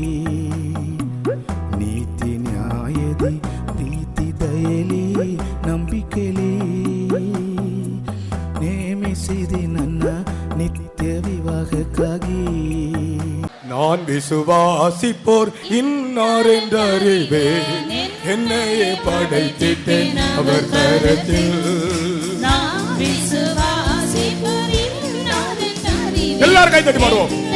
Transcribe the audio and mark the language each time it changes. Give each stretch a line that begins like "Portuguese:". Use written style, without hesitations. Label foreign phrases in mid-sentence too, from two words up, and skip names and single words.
Kannada: ನೀತಿ ನ್ಯಾಯದಿ ಪ್ರೀತಿ ದಯಲಿ ನಂಬಿಕೆಲಿ. ನೇಮಿಸಿದಿ ನನ್ನ ನಿತ್ಯ ವಿವಾಹಕ್ಕಾಗಿ.
Tamil: நான் விசுவாசிப்போர் இன்னார் என்றறிவேன், என்னையே படைத்திட்டேன் அவர் கரத்தில். எல்லாரும் கை தட்டி பாடுவோம்.